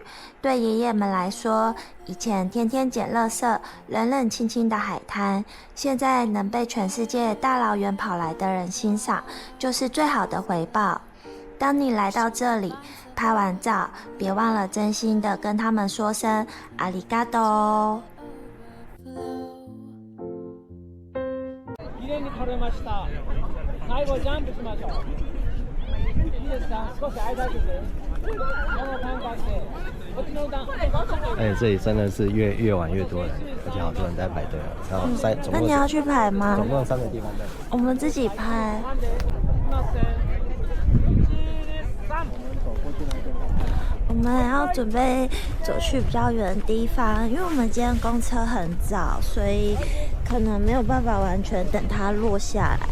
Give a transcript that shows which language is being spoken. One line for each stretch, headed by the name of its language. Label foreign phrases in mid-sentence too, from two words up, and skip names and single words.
Chinese: 对爷爷们来说，以前天天捡垃圾、冷冷清清的海滩，现在能被全世界大老远跑来的人欣赏，就是最好的回报。当你来到这里，拍完照，别忘了真心的跟他们说声阿里嘎多哦。
Japanese: 綺麗に撮れました。最後ジャンプしましょう。いいですか？少し間空けて。この感覚で。こっちの段。
Chinese: 这里真的是越晚越多人，而且好多人在排队了。然后总共那你要去排吗？总共3个地方在。我们自己拍。我们要准备走去比较远的地方，因为我们今天公车很早，所以可能没有办法完全等它落下来。